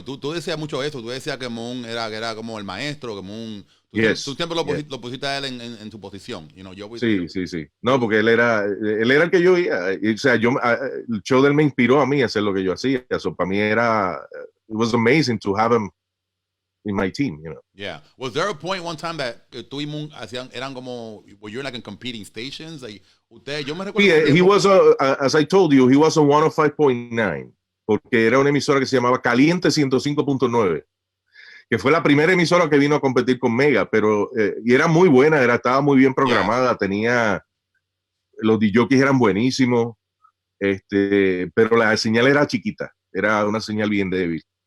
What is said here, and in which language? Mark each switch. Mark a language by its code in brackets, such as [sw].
[es] Tú decías mucho eso. Tú decías que Moon era como el maestro, que Moon... Tú siempre lo pusiste a él en tu posición. Sí. No, porque él era el que yo oía. O sea, el show de él me inspiró a mí a hacer lo que yo hacía. Eso para mí [en] it was amazing to have him in my team, Yeah. Was there a point one time that [es] tú y Moon eran como, [en] were you like in competing stations? Like, [es] yo me recuerdo. [en] Yeah, he was, as I told you, he was on 105.9, [es] porque era una emisora que se llamaba Caliente 105.9, que fue la primera emisora que vino a competir con Mega, pero, y era muy buena, estaba muy bien programada, tenía, los DJs eran buenísimos, pero la señal era chiquita, era una señal bien débil.